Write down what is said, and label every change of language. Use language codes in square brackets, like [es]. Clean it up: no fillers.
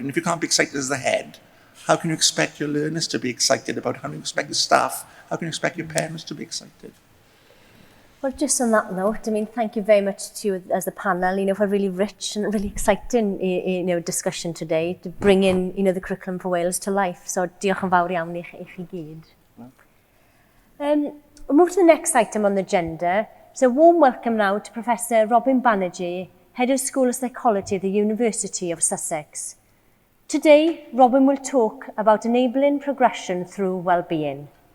[en] And if you can't be excited as the head, how can you expect your learners to be excited about it? How can you expect the staff? How can you expect your parents to be excited? Well, just on that note, thank you very much to you as the panel, for a really rich and really exciting, discussion today to bring in, the curriculum for Wales to life. [cy] So, diolch yn fawr iawn i chi gyd. [en] We'll move to the next item on the agenda. So, warm welcome now to Professor Robin Banerjee, Head of School of Psychology at the University of Sussex. Today, Robin will talk about enabling progression through well-being.